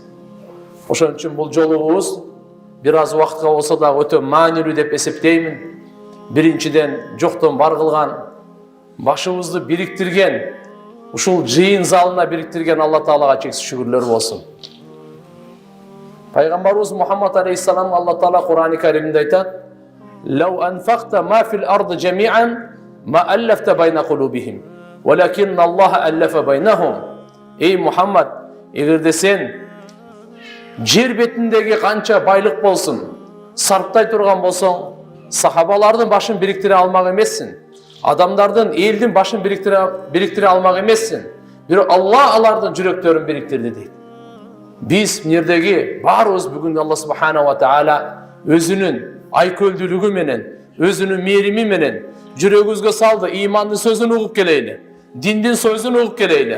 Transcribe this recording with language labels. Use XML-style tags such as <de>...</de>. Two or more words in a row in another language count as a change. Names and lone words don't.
<ky>Ошон үчүн бул жолугубуз бир аз убакытка болсо да өтө маанилүү деп эсептеймин. Биринчиден жоктон бар кылган, башыбызды бириктирген, ушул жыйын залына бириктирген Алла Таалага чексиз шүгүрлөр болсун. Пайгамбарыбыз Мухаммад алейхиссалам Алла Таала Кур'ан-ы Каримде айтат:</ky> <ar>"لو أنفقت ما في الأرض جميعا ما ألفت بين قلوبهم ولكن الله ألف بينهم."</ar> <ky>Ey Muhammed, эгерде сен жер бетиндеги канча байлык болсун, сарптай турган болсоң, сахабалардын башын бириктире алмак эмессиң. Адамдардын, элдин башын бириктире алмак эмессиң. Бирок Алла алардын жүрөктөрүн бириктирди дейт. Биз мирдеги баарыбыз бүгүн</ky> <ar>الله سبحانه وتعالى</ar> <ky>өзүнүн айкөлдүүлүгү менен, өзүнүн мээрими менен жүрөгүбүзгө салды, имандын сөзүн угуп келейли, диндин сөзүн угуп келейли.</ky>